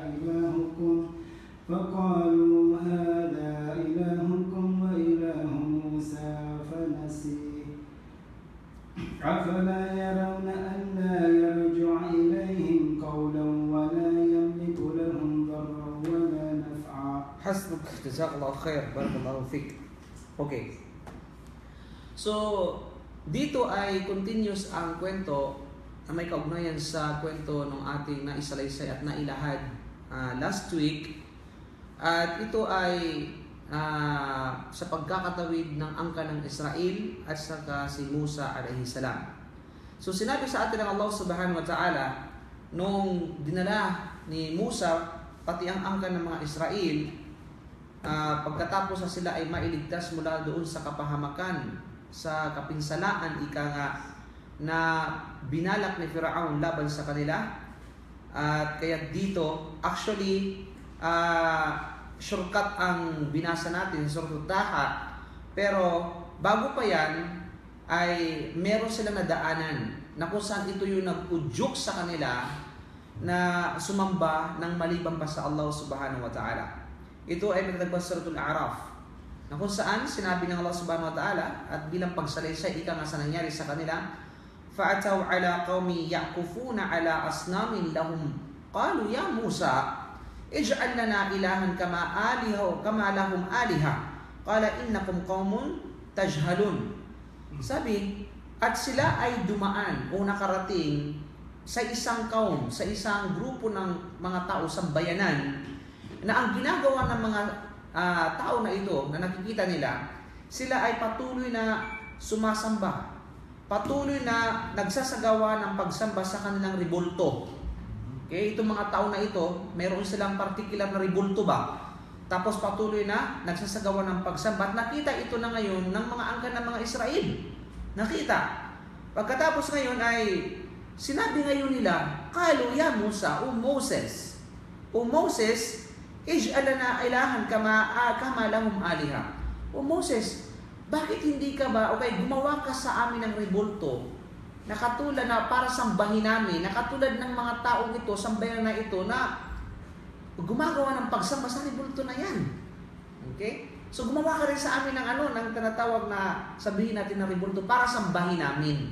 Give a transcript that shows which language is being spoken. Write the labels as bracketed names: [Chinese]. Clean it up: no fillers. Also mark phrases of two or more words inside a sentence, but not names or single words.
[Arabic] إلهكم وإله موسى فنسي أفلا يرون ألا يرجع إليهم قولا ولا يملك لهم ضرا ولا نفعا. حسبك جزاك الله خيرا بارك الله فيك. [Filipino] Okay. So, dito ay continuous ang kwento na may kaugnayan sa kwento ng ating naisalaysay at nailahad [English] last week. [Filipino] At ito ay sa pagkakatawid ng angka ng Israel at saka si Musa [Arabic] عليه السلام. [Filipino] So sinabi sa atin ng Allah [Arabic] سبحانه وتعالى [Filipino] nung dinala ni Musa pati ang angka ng mga Israel pagkatapos na sila ay mailigtas mula doon sa kapahamakan, sa kapinsalaan ika nga na binalak ni Firaun laban sa kanila. At kaya dito actually shortcut ang binasa natin sa Surah Taha, pero bago pa yan ay meron silang nadaanan na kung saan ito yung nag-udyok sa kanila na sumamba ng maliban pa sa Allah [Arabic] سبحانه وتعالى. [Filipino] Ito ay pinatagpas sa Suratul A'raf na kung saan sinabi ng Allah [Arabic] سبحانه وتعالى [Filipino] at bilang pagsalaysay ika nga sa nangyari sa kanila, [Arabic] فَأَتَوْا عَلَىٰ قَوْمِ يَعْكُفُونَ عَلَىٰ أَصْنَامٍ لَهُمْ قَالُوا يَا مُوسَى اجعل لنا إلها كما لهم آلهة قال إنكم قوم تجهلون. [Filipino] Sabi, at sila ay dumaan o nakarating sa isang kaum, sa isang grupo ng mga tao sa bayanan na ang ginagawa ng mga tao na ito na nakikita nila, sila ay patuloy na sumasamba, patuloy na nagsasagawa ng pagsamba sa kanilang rebulto. Okay, itong mga tao na ito, meron silang particular na rebulto ba? tapos patuloy na nagsasagawa ng pagsamba. At nakita ito na ngayon ng mga angkan ng mga Israel. Nakita. Pagkatapos ngayon ay sinabi ngayon nila, [Arabic] "قالوا يا موسى, o Moses, اجعل لنا إلها كما لهم آلهة." [Filipino] O Moses, bakit hindi ka ba, gumawa ka sa amin ng rebulto na katulad na para sambahin namin, na katulad ng mga taong ito, sambayan na ito na gumagawa ng pagsamba sa rebulto na yan. Okay? So gumawa ka rin sa amin ng tinatawag na sabihin natin na rebulto para sambahin namin.